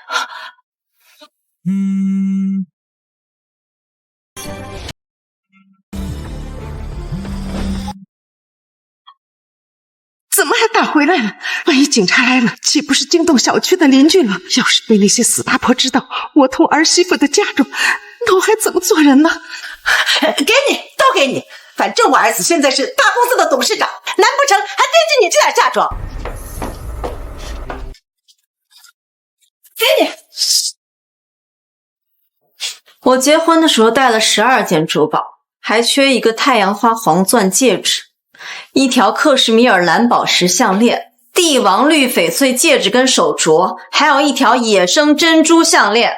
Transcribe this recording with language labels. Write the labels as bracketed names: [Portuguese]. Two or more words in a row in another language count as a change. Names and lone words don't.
[Chinese] 怎么还打回来了？万一警察来了，岂不是惊动小區的鄰居了？要是被那些死八婆知道我偷兒媳婦的嫁妝，那我還怎麼做人呢？給你，都給你，反正我兒子現在是大公司的董事長，難不成還惦記你這點嫁妝？給你。我結婚的時候帶了12件珠寶，還缺一個太陽花黃鑽戒指，一條克什米爾藍寶石項鏈，帝王綠翡翠戒指跟手鐲，還有一條野生珍珠項鏈。